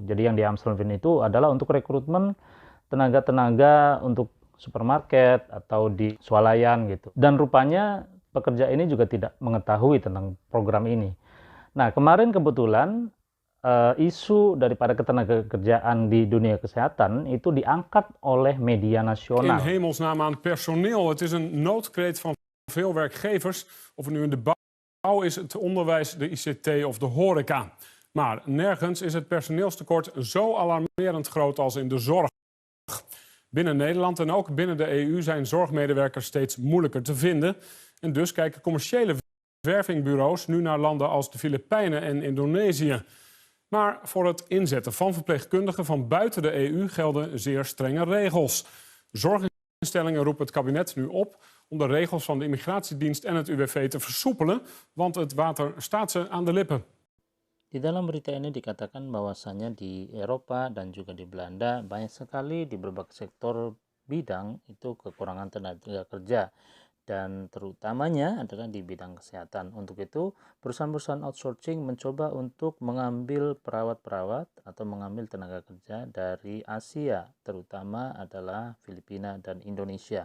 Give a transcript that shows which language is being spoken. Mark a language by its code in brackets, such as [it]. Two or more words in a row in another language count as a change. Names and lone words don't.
[id] Jadi yang di Amstelveen itu adalah untuk rekrutmen tenaga-tenaga untuk supermarket atau di swalayan gitu. Dan rupanya pekerja ini juga tidak mengetahui tentang program ini. Nah, kemarin kebetulan isu daripada ketenagakerjaan di dunia kesehatan itu diangkat oleh media nasional. [nl] In hemelsnaam aan personeel. Het is een noodkreet van veel werkgevers, of het nu in de bouw is, het onderwijs, de ICT of de horeca. Maar nergens is het personeelstekort zo alarmerend groot als in de zorg. Binnen Nederland en ook binnen de EU zijn zorgmedewerkers steeds moeilijker te vinden. En dus kijken commerciële wervingbureaus nu naar landen als de Filipijnen en Indonesië. Maar voor het inzetten van verpleegkundigen van buiten de EU gelden zeer strenge regels. Zorginstellingen roepen het kabinet nu op om de regels van de Immigratiedienst en het UWV te versoepelen, want het water staat ze aan de lippen. [id] Di dalam berita ini dikatakan bahwasannya di Eropa dan juga di Belanda banyak sekali di berbagai sektor bidang itu kekurangan tenaga kerja, dan terutamanya adalah di bidang kesehatan. Untuk itu, perusahaan-perusahaan outsourcing mencoba untuk mengambil perawat-perawat atau mengambil tenaga kerja dari Asia, terutama adalah Filipina dan Indonesia.